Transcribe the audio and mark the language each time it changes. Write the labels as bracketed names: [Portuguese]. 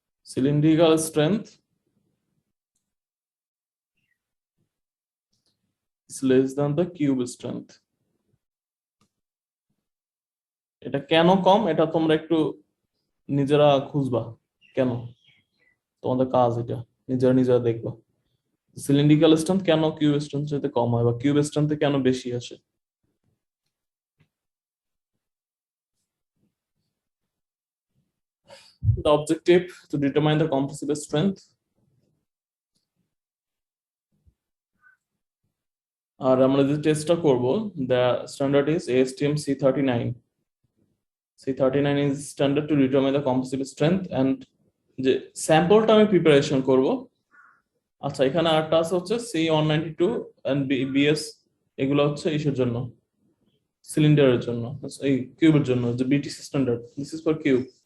[English] Cylindrical strength is less than the cube strength. [Bangla] এটা কেন কম, এটা তোমরা একটু নিজেরা খুঁজবা, কেন তোমাদের কাজ এটা, নিজেরা দেখবা সিলিন্ড্রিক্যাল স্ট্রেংথ কেন কিউব স্ট্রেংথ চাইতে কম হয় বা কিউব স্ট্রেংথে কেন বেশি আসে। [English] The objective to determine the compressive strength. [Bangla] আর আমরা যে টেস্টটা করব, [English] the standard is ASTM C39. C39 is standard to determine the compressive strength and [Bangla] যে স্যাম্পলটা আমি প্রিপারেশন করব। আচ্ছা, এখানে আরেকটা আছে হচ্ছে C192 and BS, এগুলো হচ্ছে ইসের জন্য, সিলিন্ডারের জন্য, এই কিউবের জন্য যে BTC standard, [English] This is for cube.